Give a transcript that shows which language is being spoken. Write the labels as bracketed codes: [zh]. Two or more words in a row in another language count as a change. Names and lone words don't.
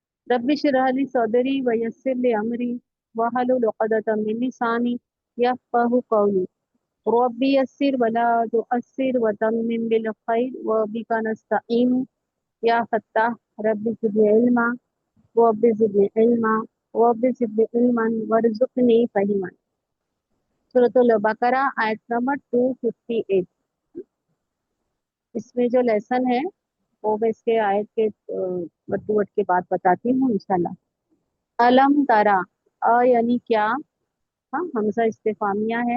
[ar] رب اشرح لي صدري ويسر لي أمري واحلل عقدة من لساني يفقهوا قولي رب يسر ولا تعسر وتمم بالخير وبك نستعين يا فتاح رب زدني علما رب زدني علما رب زدني علما وارزقني فهما. [ur] سورۃ البقرہ آیت نمبر 258. اس میں جو لیسن ہے وہ میں اس کے آیت کے [en] word to word [ur] کے بعد بتاتی ہوں انشاءاللہ. [ar] ألم تر, [ur] ا یعنی کیا، ہاں ہمزہ استفہامیہ ہے.